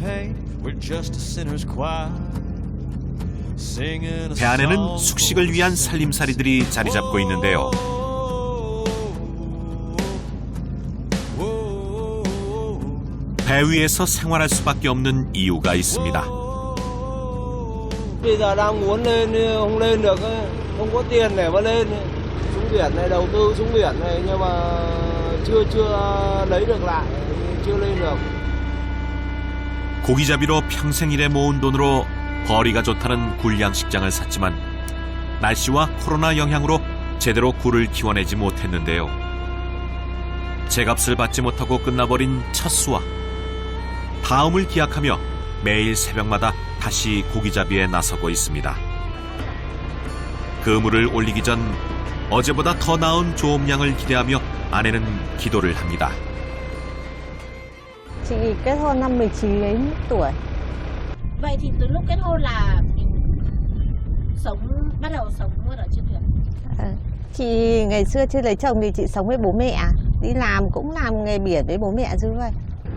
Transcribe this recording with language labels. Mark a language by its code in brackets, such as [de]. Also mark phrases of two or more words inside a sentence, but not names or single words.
[ko] 배 안에는 숙식을 위한 살림살이들이 자리 잡고 있는데요. 배 위에서 생활할 수밖에 없는 이유가 있습니다. [vi] Bây giờ đang muốn lên không lên được, không có tiền để mà lên. Xuống biển này, đầu tư xuống biển này, nhưng mà chưa lấy được lại, chưa lên được. [ko] 고기잡이로 평생 일해 모은 돈으로 벌이가 좋다는 굴양식장을 샀지만 날씨와 코로나 영향으로 제대로 굴을 키워내지 못했는데요. 제값을 받지 못하고 끝나버린 첫 수확. 다음을 기약하며 매일 새벽마다 다시 고기잡이에 나서고 있습니다. 그물을 올리기 전 어제보다 더 나은 조업량을 기대하며 아내는 기도를 합니다. [vi] Chị kết hôn năm 19 tuổi. Vậy thì từ lúc kết hôn là mình bắt đầu sống ở trên thuyền. Chị ngày xưa chưa lấy chồng thì chị sống với bố mẹ, đi làm cũng làm nghề biển với bố mẹ chứ vậy.